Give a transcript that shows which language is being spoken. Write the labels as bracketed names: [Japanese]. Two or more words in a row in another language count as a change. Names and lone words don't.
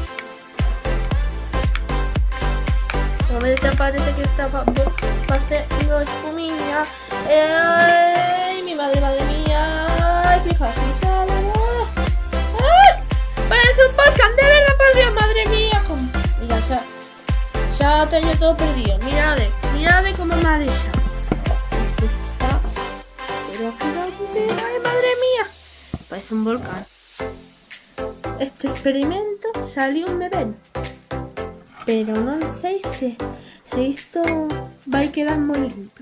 [Galician] A ver, parece que está facendo espumiña. Ay, [Spanish] mi madre mía. Fíjate. Parece un volcán, de verdad, por Dios, madre mía. Mira, [Galician] xa teño todo perdido. Mirade como me ha deixado. [Spanish] Ay, madre mía, parece un volcán. [Galician] Este experimento saliume ben, pero non sei se isto vai quedar moi limpio.